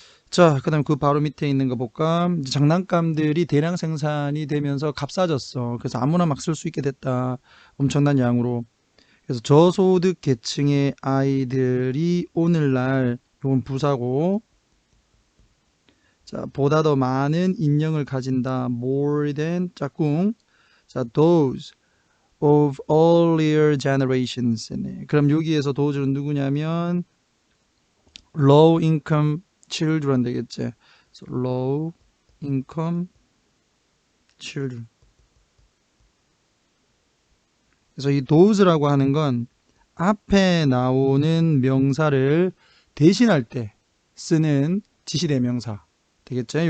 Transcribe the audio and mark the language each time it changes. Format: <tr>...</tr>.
<ko>자, 그 다음에 그 바로 밑에 있는 거 볼까? 이제 장난감들이 대량 생산이 되면서 값싸졌어. 그래서 아무나 막 쓸 수 있게 됐다. 엄청난 양으로. 그래서 저소득 계층의 아이들이 오늘날, 이건 부사고, 자, 보다 더 많은 인형을 가진다. more than, 짝꿍. 자,</ko> <en>those of earlier generations.</en> <ko>네. 그럼 여기에서 those는 누구냐면,</ko> <en>low income children</en> <ko>되겠지.</ko> <en>So low income children.</en> <ko>그래서 이 those라고 하는 건 앞에 나오는 명사를 대신할 때 쓰는 지시대명사 되겠죠.</ko>